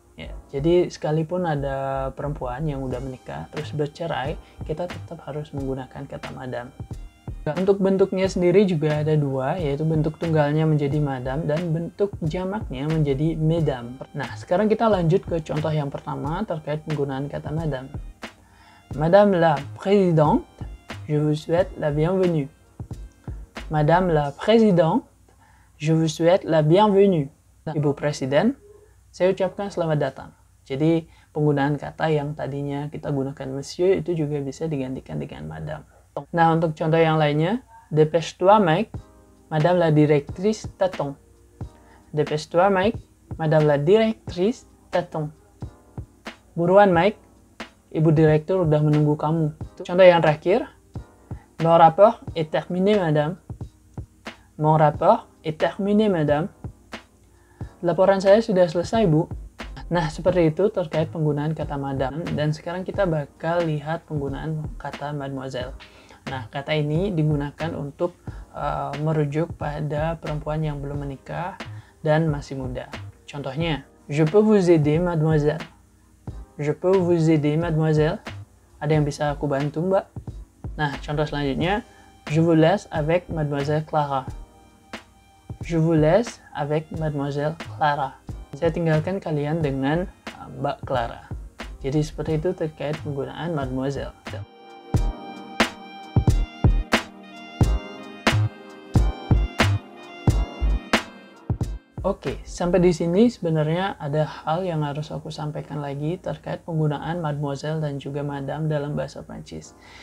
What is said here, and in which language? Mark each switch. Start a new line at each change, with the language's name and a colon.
Indonesian: Ya, jadi sekalipun ada perempuan yang udah menikah terus bercerai, kita tetap harus menggunakan kata madame. Untuk bentuknya sendiri juga ada 2, yaitu bentuk tunggalnya menjadi madame dan bentuk jamaknya menjadi mesdames. Nah, sekarang kita lanjut ke contoh yang pertama terkait penggunaan kata madame.
French: Madame la Présidente, je vous souhaite la bienvenue. Madame la Présidente, je vous souhaite la bienvenue.
Indonesian: Ibu Presiden, saya ucapkan selamat datang. Jadi penggunaan kata yang tadinya kita gunakan monsieur itu juga bisa digantikan dengan madame. Nah, untuk contoh yang lainnya,
French: dépêche-toi mec, madame la directrice t'attend. Dépêche-toi mec, madame la directrice t'attend.
Indonesian: Buruan Mike, ibu direktur udah menunggu kamu. Contoh yang terakhir,
French: mon rapport est terminé madame. Mon rapport est terminé madame.
Indonesian: Laporan saya sudah selesai, Bu. Nah, seperti itu terkait penggunaan kata madame. Dan sekarang kita bakal lihat penggunaan kata mademoiselle. Nah, kata ini digunakan untuk merujuk pada perempuan yang belum menikah dan masih muda. Contohnya,
French: je peux vous aider, mademoiselle. Je peux vous aider, mademoiselle.
Indonesian: Ada yang bisa aku bantu, Mbak? Nah, contoh selanjutnya,
French: je vous laisse avec mademoiselle Clara. Je vous laisse avec Mademoiselle Clara.
Indonesian: Saya tinggalkan kalian dengan Mbak Clara. Jadi seperti itu terkait penggunaan Mademoiselle. Oke, sampai di sini sebenarnya ada hal yang harus aku sampaikan lagi terkait penggunaan mademoiselle dan juga madame dalam bahasa Prancis.